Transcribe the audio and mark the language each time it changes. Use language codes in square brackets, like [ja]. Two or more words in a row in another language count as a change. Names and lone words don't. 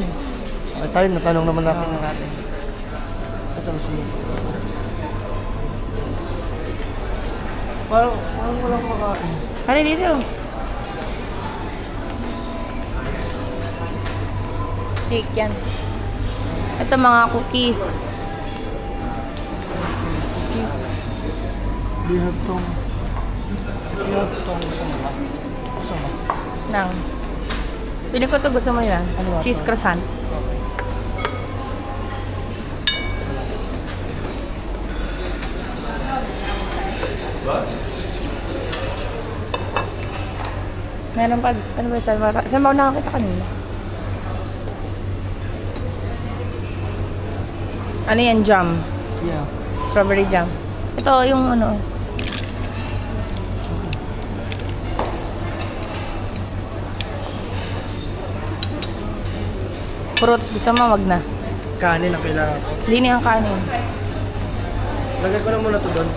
[tl] Ay tayo, natanong naman natin ng atin. Ito na siya. Parang walang makain. Ano dito? Cake yan. Ito mga cookies. [en] We have [tl] tong sama. Sama. Nang. Pili ko to, gusto mo yan? Ano ba? [en] Cheese croissant. [tl] Meron pa, ano ba, saan ba ako nakakita kanina? Ano yan, jam? Yeah. [en] Strawberry jam. [tl] Ito yung ano. Fruits, gusto mo, wag na. Kanin ang kailangan ko. Hindi na yung kanin. Lagay ko na muna to doon.